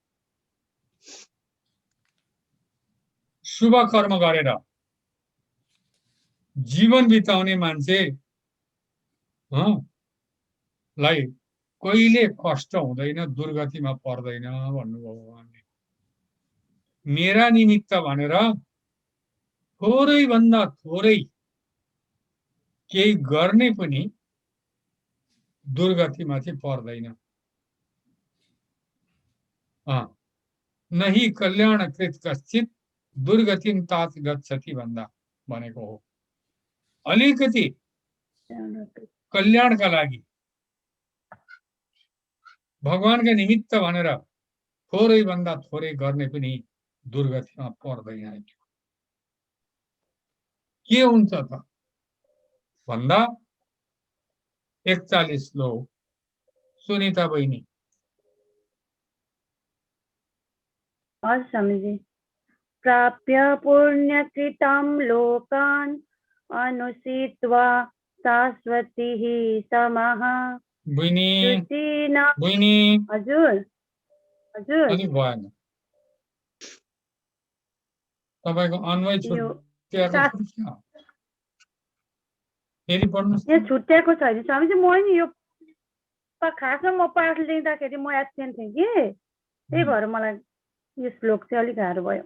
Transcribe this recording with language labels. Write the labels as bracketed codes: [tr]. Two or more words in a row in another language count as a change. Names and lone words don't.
[ne] शुभ कर्म गरेर जीवन बिताउने मान्छे लाई कहिले कष्ट हुँदैन, दुर्गतिमा पर्दैन भन्नुभयो भगवानले। मेरा निमित्त भनेर थोरै भन्दा थोरै केही गर्ने पनि दुर्गतिमाथि पर्दैन। [sa] नहि कल्याणकृत कश्चित् दुर्गतिं तात गच्छति [ne] भन्दा भनेको हो। अलिकति कल्याणका लागि भगवानका निमित्त भनेर थोरै भन्दा थोरै गर्ने पनि दुर्गतिमा पर्दैन। के हुन्छ त भन्दा 41 श्लोक सुनिता बहिनी। हस् स्वामीजी। [sa] प्राप्य पुण्यकृतं लोकान् अनुषित्वा शाश्वतीः समः [ne] बहिनी [sa] शुचिना। [ne] बहिनी हजुर हजुर अलिक भएन, तपाईँको अन्वय यो छुट्याएको छ कि क्या? फेरि पढ्नुहोस्। यो छुट्याएको छैन स्वामीजी। म नि यो खासमा म पाठ लिँदाखेरि म एब्सेन्ट थिएँ कि, त्यही भएर मलाई यो श्लोक चाहिँ अलिक गाह्रो भयो।